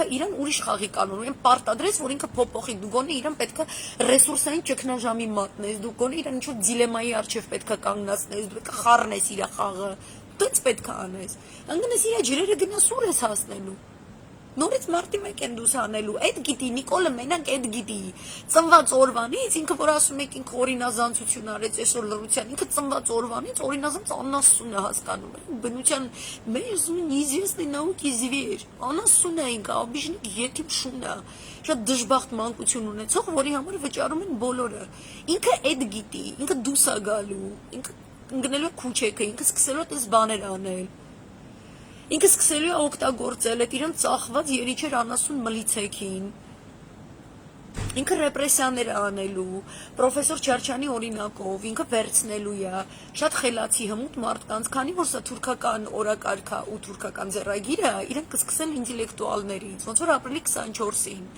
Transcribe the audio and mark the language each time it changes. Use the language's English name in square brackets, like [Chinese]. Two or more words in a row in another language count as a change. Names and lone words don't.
[Armenian] իրան ուրիշ խաղի կանոն, այն պարտադրես, որ ինքը փոփոխի, դու գոնե իրան պետք է ռեսուրսային ճգնաժամի մատնես, դու գոնե իրան ինչ-որ դիլեմայի առջև պետք է կանգնացնես, դու պետք է խառնես իր խաղը։ Դից պետք է անես, անգնես իր ջրերը գնաս ուր ես հասնելու, նորից մարտի 1 են դուս անելու, այդ գիտի, Նիկոլը մենակ այդ գիտի, ծնված օրվանից, ինքը որ ասում եք ինքը օրինազանցություն արեց այսօր լրության, ինքը ծնված օրվանից օրինազանց անասուն է հասկանում, բնության մեզ [Russian] неизвестный науки зверь, [Armenian] անասուն է ինքը, обижник ետիմ շուն է, շատ դժբախտ մանկություն ունեցող, որի համար վճարում են բոլորը, ինքը այդ գիտի, ինքը դուս է գալու, ինքը ընկնելու է քուչեքը, ինքը սկսելու է այս բաներ անել, ինքը սկսելու է օգտագործել այդ իրեն ծախված երիչեր անասուն մլիցեքին, ինքը ռեպրեսիաներ անելու, պրոֆեսոր Չարչյանի օրինակով, ինքը վերցնելու է, շատ խելացի հմուտ մարդկանց, քանի որ սա թուրքական օրակարգա ու թուրքական ձեռագիրը, իրենք կսկսեն ինտելեկտուալներից, ոնց որ ապրիլի 24-ին,